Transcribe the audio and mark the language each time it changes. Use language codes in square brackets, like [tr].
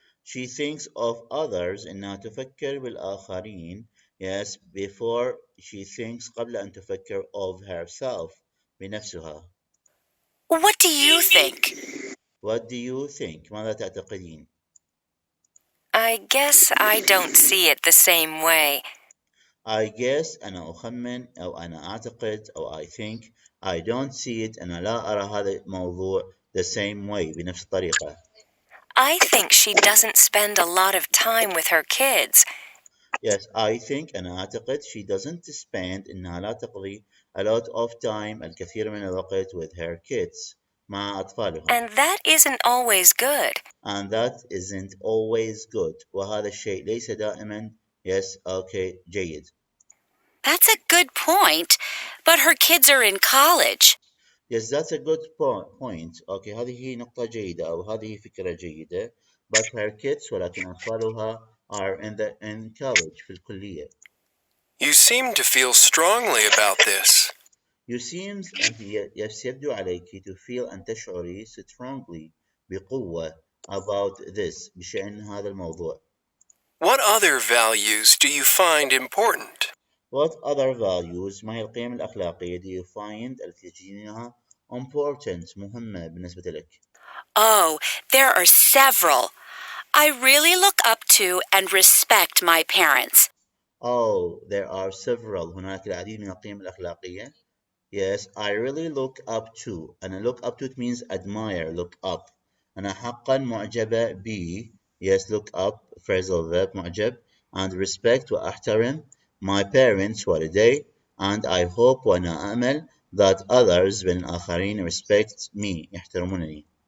[en] She thinks of others [ar] إنها تفكر بالآخرين [en] yes before she thinks [ar] قبل أن تفكر [en] of herself [ar] بنفسها. [en] What do you think? What do you think? [ar] ماذا تعتقدين؟ [en] I guess I don't see it the same way. I guess [ar] أنا أخمن أو أنا أعتقد أو [en] I think I don't see it [ar] أنا لا أرى هذا الموضوع [en] the same way [ar] بنفس الطريقة. [en] I think she doesn't spend a lot of time with her kids. Yes, I think [ar] أنا أعتقد [en] she doesn't spend [ar] إنها لا تقضي [en] a lot of time [ar] الكثير من الوقت [en] with her kids [ar] مع أطفالها. [en] And that isn't always good. And that isn't always good. [ar] وهذا الشيء ليس دائما [en] yes okay [ar] جيد. [en] That's a good point, but her kids are in college. Yes, that's a good point. [ar] Okay, هذه هي نقطة جيدة أو هذه فكرة جيدة. [en] But her kids [ar] ولكن أطفالها [en] are in college [ar] في الكلية. [en] You seem to feel strongly about this. You seems [ar] أنت يبدو عليك [en] to feel [ar] أن تشعري [en] strongly [ar] بقوة [en] about this [ar] بشأن هذا الموضوع. [en] What other values do you find important? What other values [ar] ما هي القيم الأخلاقية [en] do you find [ar] التي تجدينها [en] important [ar] مهمة بالنسبة لك؟ [en] Oh, there are several. I really look up to and respect my parents. Oh, there are several. [ar] هناك العديد من القيم الأخلاقية. [en] Yes, I really look up to. [ar] أنا [en] look up to it means admire, look up. [ar] أنا حقا معجبة ب. [en] Yes, look up, phrasal verb [ar] معجب. [en] And respect [ar] وأحترم [en] my parents [ar] والدي. [en] And I hope [ar] وأنا أأمل [en] that others [ar] من الآخرين [en] respect me [ar] يحترمونني.